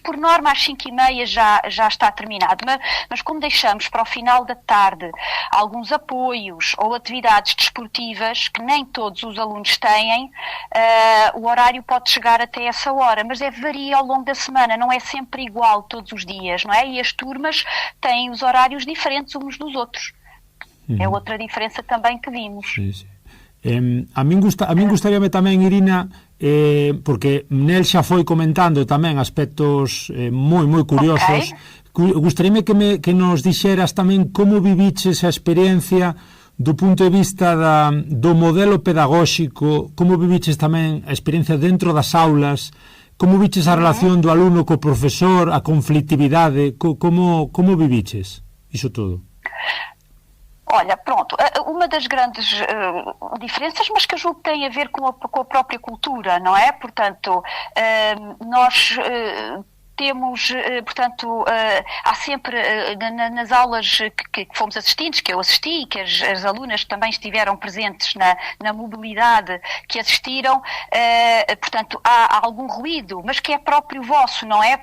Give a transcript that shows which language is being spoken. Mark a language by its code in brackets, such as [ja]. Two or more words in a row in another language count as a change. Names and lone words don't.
[pt] Por norma, às 5h30 já está terminado. Mas como deixamos para o final da tarde alguns apoios ou atividades desportivas que nem todos os alunos têm, o horário pode chegar até essa hora. Mas varia ao longo da semana, não é sempre igual todos os dias, não é? E as turmas têm os horários diferentes uns dos outros. É outra diferença também que vimos. Sim. [gl] A min gustaríame tamén, Irina, porque Nel xa foi comentando tamén aspectos moi curiosos. Gustaríame que nos dixeras tamén como viviches a experiencia do punto de vista do modelo pedagóxico, como viviches tamén a experiencia dentro das aulas, como viches a relación do alumno co profesor, a conflictividade, como viviches iso todo? [pt] Olha, pronto, uma das grandes diferenças, mas que eu julgo que tem a ver com a própria cultura, não é? Portanto, nós temos, portanto, há sempre nas aulas que fomos assistentes, que eu assisti e que as alunas também estiveram presentes na mobilidade que assistiram, portanto, há algum ruído, mas que é próprio vosso, não é?